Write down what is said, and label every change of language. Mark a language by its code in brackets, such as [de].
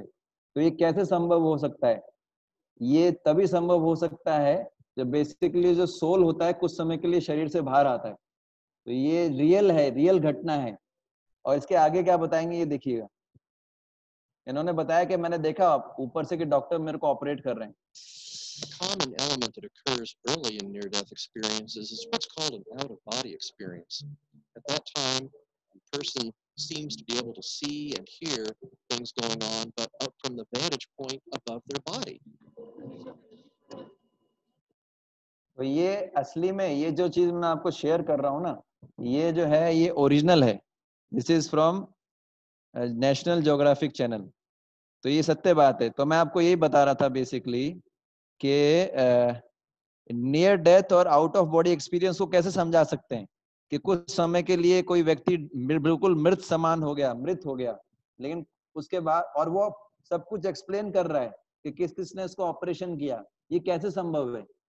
[hi] तो ये कैसे संभव हो सकता है? ये तभी संभव हो सकता है जब बेसिकली जो सोल होता है कुछ समय के लिए शरीर से बाहर आता है. तो ये रियल है, रियल घटना है. और इसके आगे क्या बताएंगे ये देखिएगा. इन्होंने बताया कि मैंने देखा ऊपर से कि डॉक्टर मेरे को ऑपरेट कर रहे हैं. [en] Common element that occurs early in near-death experiences is what's called an out-of-body experience. At that time, the person seems to be able to see and hear things going on, but up from the vantage point above their body. [hi] तो ये असली में ये जो चीज मैं आपको share कर रहा हूँ ना, ये जो है ये ओरिजिनल है. [en] This is from National Geographic channel. [hi] तो ये सत्य बात है. तो मैं आपको यही बता रहा था बेसिकली कि नियर डेथ और आउट ऑफ बॉडी एक्सपीरियंस को कैसे समझा सकते हैं कि कुछ समय के लिए कोई व्यक्ति बिल्कुल मृत समान हो गया, मृत हो गया, लेकिन उसके बाद और वो सब कुछ एक्सप्लेन कर रहा है कि किस किसने इसको ऑपरेशन किया. ये कैसे संभव है?